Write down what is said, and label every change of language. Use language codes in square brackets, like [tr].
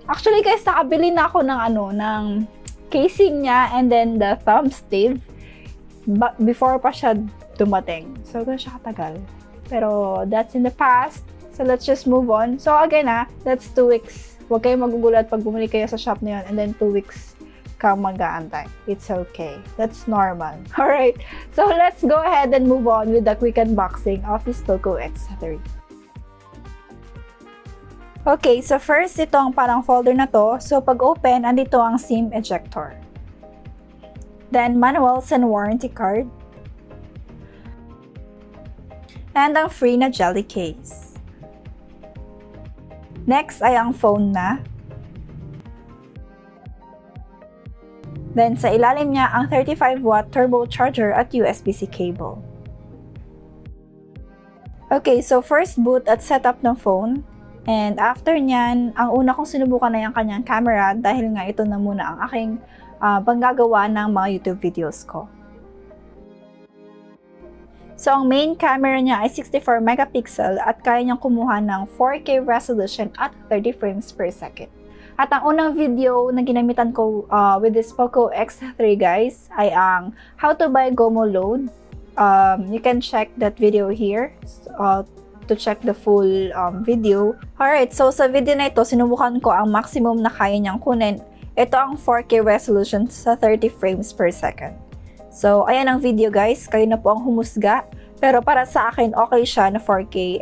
[tl] Actually guys, nakabili na ako ng casing niya and then the thumb sleeve. Before pa siya dumating. So, gano'n siya katagal. Pero, [en] that's in the past. So, let's just move on. So, again that's 2 weeks. [tl] Huwag kayong magugulat pag bumili kayo sa shop na yun and then 2 weeks kang mag-aantay. [en] It's okay. That's normal. Alright. So, let's go ahead and move on with the quick unboxing of this POCO X3. [tl] Okay, so first, ito ang parang folder na to. So, pag open, andito ang SIM ejector. [en] Then, manuals and warranty card. [tl] And ang free na jelly case. Next ay ang phone na. Then, sa ilalim niya ang 35-watt turbo charger at USB-C cable. Okay, so first boot at setup ng phone. And after nyan, ang una kong sinubukan na yung kanyang camera dahil nga ito na muna ang aking panggagawa ng mga YouTube videos ko. So, ang main camera niya ay 64 megapixel at kaya niyang kumuha ng 4K resolution at 30 frames per second. At ang unang video na ginamitan ko with this POCO X3 guys ay ang How to Buy Gomo Load. [en] You can check that video here to check the full video. [tl] Alright, so sa video na ito, sinubukan ko ang maximum na kaya niyang kunin. Ito ang 4K resolution sa 30 frames per second. So, ayan ang video guys. Kayo na po ang humusga. Pero para sa akin, okay siya na 4K.